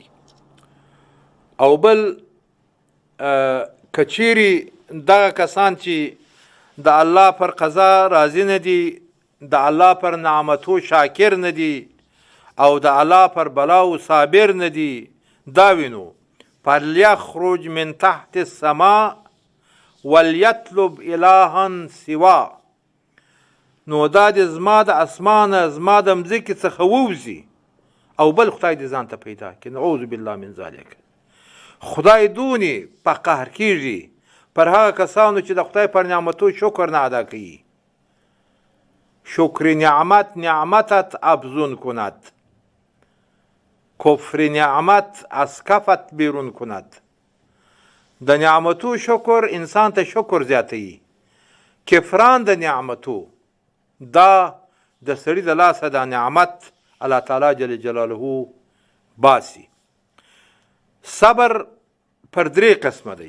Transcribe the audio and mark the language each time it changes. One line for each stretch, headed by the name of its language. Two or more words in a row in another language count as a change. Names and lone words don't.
Pashto: او بل کچيري دغه کسان چې د الله پر قضا راضي نه دي، د الله پر نعمتو شاکر نه دي، او د الله پر بلاو صابر نه دي، دا وینو
Arabic: فلیخرج من تحت السماء وليطلب الها سوا.
Pashto: نو دا د زما د اسمانه زما د مځکې څخه ووځي او بل خدای دې ځان ته پیدا کړي.
Arabic: نعوذ بالله من ذلک.
Pashto: خدای دونی په قهر کیږي پر هغه کسانو چې د خدای پر نعمتو شکر نه ادا کوي.
Persian: شکر نعمت نعمتت افزون کند، کفر نعمت از کفت بیرون کند.
Pashto: د نعمتو شکر انسان ته شکر زیاتوي، کفران د نعمتو دا د سړي د لاسه د نعمت
Arabic: الله تعالی جل جلاله
Pashto: باسي. صبر پر درې قسمه دی.